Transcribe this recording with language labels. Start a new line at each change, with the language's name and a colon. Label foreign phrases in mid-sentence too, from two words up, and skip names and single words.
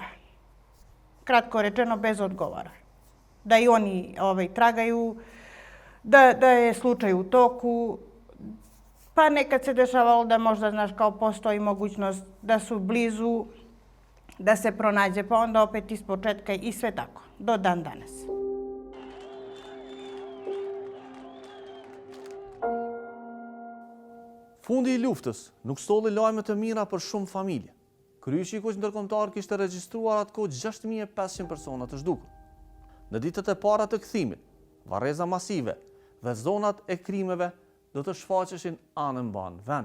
Serbian: Kratko rečeno, bez odgovora. Da i oni tragaju, da je slučaj u toku. Pa nekad se dešavalo da možda, znaš, kao postoji mogućnost da su blizu, da se pronađe, pa onda opet iz početka i sve tako, do dan danas.
Albanian: Fundi i luftës nuk solli lajme të mira për shumë familje. Kryeshi i Kuq ndërkombëtar kishte regjistruar atkoh 6500 persona të zhdukur. Në ditët e para të kthimit, varreza masive dhe zonat e krimeve do të shfaqeshin anë vendit.